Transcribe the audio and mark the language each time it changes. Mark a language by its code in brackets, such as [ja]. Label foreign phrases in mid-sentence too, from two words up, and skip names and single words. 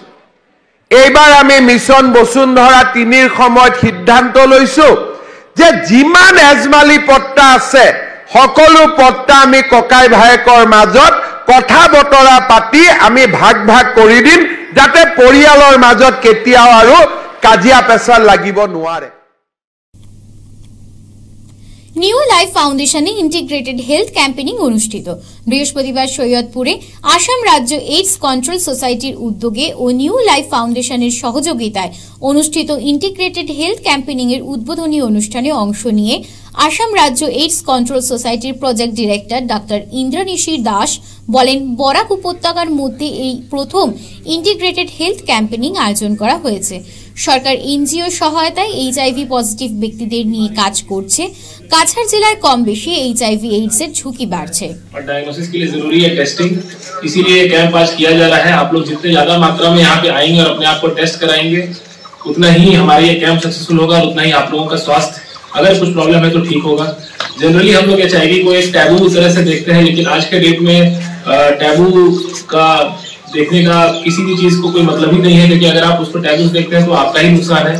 [as] এইবাৰ আমি মিছন বসুন্ধৰা 3-ৰ সময়ত সিদ্ধান্ত লৈছো যে যিমান এজমালি পট্টা আছে সকলো পট্টা আমি ককাই ভায়েকৰ মাজত কথা বতৰা পাতি আমি ভাগ কৰি দিম, যাতে পৰিয়ালৰ মাজত কেতিয়াও আৰু কাজিয়া পেচাল লাগিব নোৱাৰে। [bn] নিউ লাইফ ফাউন্ডেশনে [en] integrated health campaigning [bn] অনুষ্ঠিত। বৃহস্পতিবার সৈয়দপুরে আসাম রাজ্য এইডস কন্ট্রোল সোসাইটির উদ্যোগে ও নিউ লাইফ ফাউন্ডেশনের সহযোগিতায় অনুষ্ঠিত [en] integrated health campaigning [bn] এর উদ্বোধনী অনুষ্ঠানে অংশ নিয়ে আসাম রাজ্য এইডস কন্ট্রোল সোসাইটির [en] project director [bn] ডাক্তার ইন্দ্রনিশী দাস বলেন, বরাক উপত্যকার মধ্যে এই প্রথম [en] integrated health campaigning [bn] আয়োজন করা হয়েছে। সরকার এনজিও সহায়তায় [en] HIV positive [bn] ব্যক্তিদের নিয়ে কাজ করছে। কাছাড় জেলায় কম বেশি এইচআইভি এইডস এর ঝুঁকি বাড়ছে। [hi] डायग्नोसिस के लिए जरूरी है टेस्टिंग, इसीलिए ये कैंप आज किया जा रहा है। आप लोग जितने ज्यादा मात्रा में यहाँ पे आएंगे और अपने आप को टेस्ट कराएंगे, उतना ही हमारा ये कैंप सक्सेसफुल होगा और उतना ही आप लोगों का स्वास्थ्य, अगर कुछ प्रॉब्लम है तो ठीक होगा। जनरली हम लोग एचआईवी को एक टैबू तरह से देखते हैं, लेकिन आज के डेट में टैबू का देखने का किसी भी चीज को कोई मतलब ही नहीं है, क्योंकि अगर आप उसको टैबूज देखते हैं तो आपका ही नुकसान है।